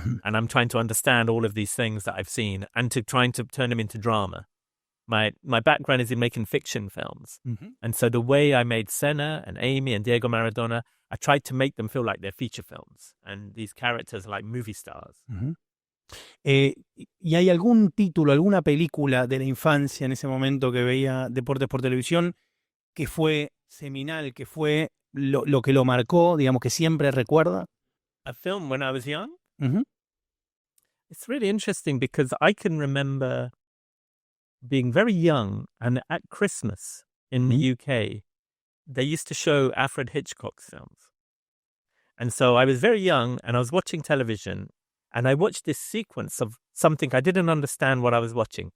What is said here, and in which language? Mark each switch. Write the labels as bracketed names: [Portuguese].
[English] And I'm trying to understand all of these things that I've seen and trying to turn them into drama. My background is in making fiction films. And so the way I made Senna and Amy and Diego Maradona, I tried to make them feel like they're feature films. And these characters are like movie stars. [Spanish] ¿Y hay algún título, alguna película de la infancia en ese momento que veía deportes por televisión que fue seminal, que fue lo que lo marcó, digamos, que siempre recuerda? [English] A film when I was young? It's really interesting because I can remember being very young, and at Christmas in the UK, they used to show Alfred Hitchcock's films. And so I was very young and I was watching television and I watched this sequence of something I didn't understand what I was watching.